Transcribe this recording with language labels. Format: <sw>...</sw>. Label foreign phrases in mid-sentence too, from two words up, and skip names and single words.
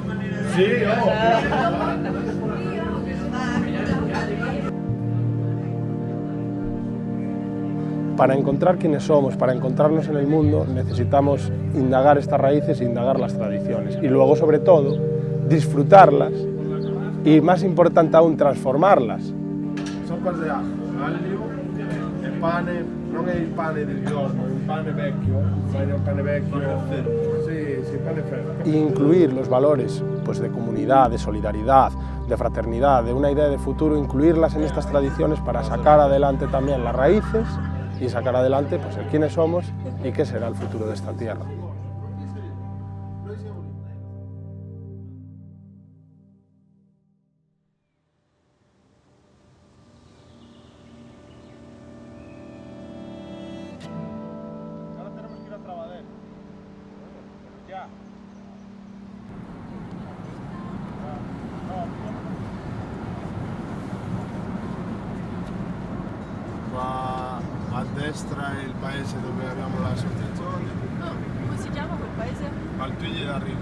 <es>Sí, Para encontrar quiénes somos, para encontrarnos en el mundo, necesitamos indagar estas raíces e indagar las tradiciones. Y luego, sobre todo, disfrutarlas y, más importante aún, transformarlas.</es> <it>Son cose de aglio, el pane, non è il pane del giorno, è un pane vecchio, sí, pane fermo.</it> <es>Y incluir los valores pues, de comunidad, de solidaridad, de fraternidad, de una idea de futuro, incluirlas en estas tradiciones para sacar adelante también las raíces y sacar adelante pues, el quiénes somos y qué será el futuro de esta tierra. Ahora tenemos que ir a Trabadell. Ya.</es> <it>Qua a destra è il paese dove abbiamo l'associazione, Come si chiama quel paese? Valtuglie d'Arrigo.</it>